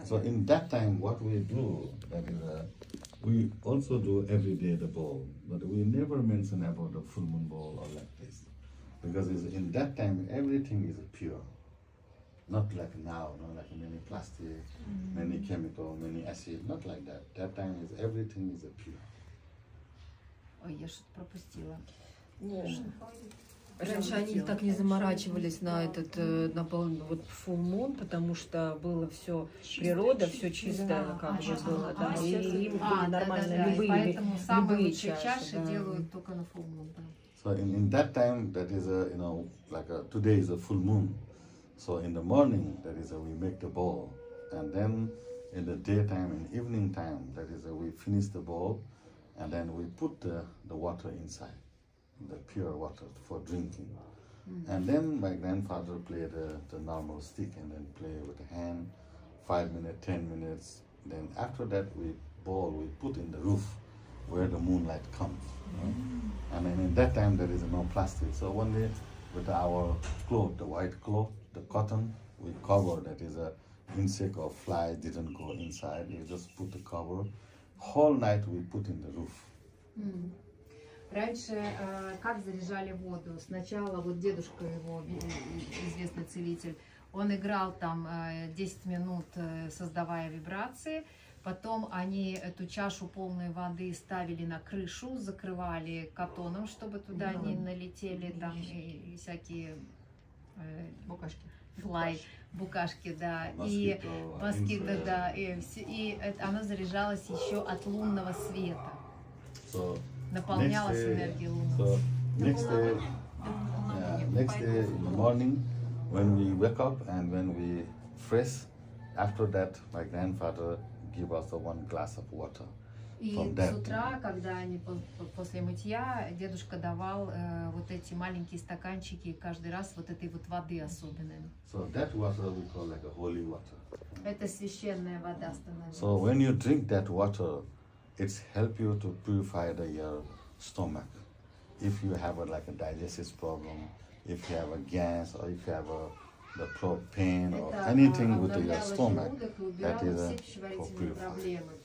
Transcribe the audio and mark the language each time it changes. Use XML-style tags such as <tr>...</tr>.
<en>So in that time, what we do, that is we also do every day the bowl, but we never mention about the full moon bowl or like this, because in that time everything is pure, not like now, not like many plastic, many chemical, many acid, not like that. That time is everything is pure.</en> <ru>Ой, я что-то пропустила. Раньше они так не заморачивались на этот вот full moon, потому что было все природа, все чистое, как же было, да, и им были нормально Поэтому самые любые лучшие чаши, чаши да. делают только на full moon. Да.</ru> <en>So in that time, that is today is a full moon. So in the morning, that is we make the bowl, and then in the daytime and evening time, that is we finish the bowl, and then we put the water inside, the pure water for drinking. And then my grandfather played the normal stick and then play with the hand, 5 minutes, 10 minutes. Then after that we put in the roof where the moonlight comes. And then in that time there is no plastic. So one day with our cloth, the white cloth, the cotton, we cover that is a insect or fly didn't go inside. We just put the cover. Whole night we put in the roof.</en> <ru>Раньше как заряжали воду? Сначала вот дедушка его, известный целитель, он играл там 10 минут, создавая вибрации. Потом они эту чашу полной воды ставили на крышу, закрывали катоном, чтобы туда не налетели там и всякие Букашки. букашки, да, и москиты, да, и оно заряжалось еще от лунного света. Наполнялась энергией лунного света.</ru> <en>So next day in the morning, when we wake up and when we fresh, after that my grandfather give us one glass of water.</en> <ru>И с утра, когда они после мытья, дедушка давал вот эти маленькие стаканчики каждый раз вот этой вот воды особенной.</ru> <en>So that water we call like a holy water.</en> <ru>Это священная вода становится.</ru> <en>So when you drink that water, it's help you to purify your stomach. If you have like a digestive problem, if you have a gas, or if you have the pain or anything with your stomach, that is for purifying.</en>